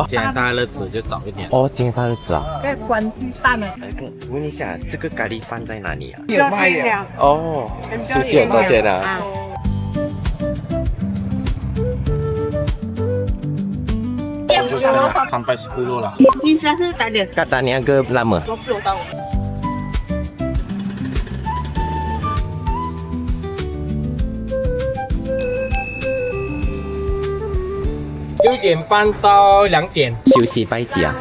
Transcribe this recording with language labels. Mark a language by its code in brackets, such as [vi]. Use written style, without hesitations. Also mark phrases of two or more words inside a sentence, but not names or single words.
[zh] 今天大日子就早一点。哦，今天大日子啊。要关鸡蛋了。问一下，这个咖喱饭在哪里啊？有卖的。哦，休息很多天啊。就是310 lah. [ms] Ini rasa tak ada. Kat Niaga lama? 20 tahun. [zh] 6 点半到2点，休息拜几啊？